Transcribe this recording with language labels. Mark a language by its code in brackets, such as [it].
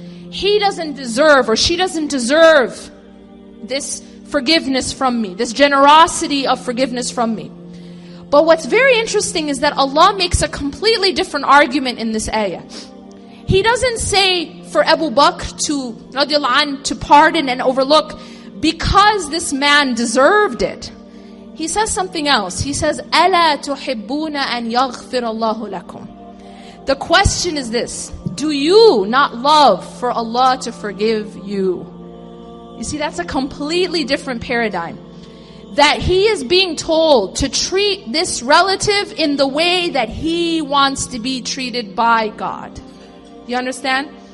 [en] He doesn't deserve, or she doesn't deserve this forgiveness from me, this generosity of forgiveness from me. But what's very interesting is that Allah makes a completely different argument in this ayah. He doesn't say for Abu Bakr radiallahu anh, to pardon and overlook because this man deserved it. He says something else. He says, [ar] أَلَا تُحِبُّونَ أَنْ يَغْفِرَ اللَّهُ لَكُمْ. [en] The question is this: do you not love for Allah to forgive you? You see, that's a completely different paradigm. That he is being told to treat this relative in the way that he wants to be treated by God. You understand?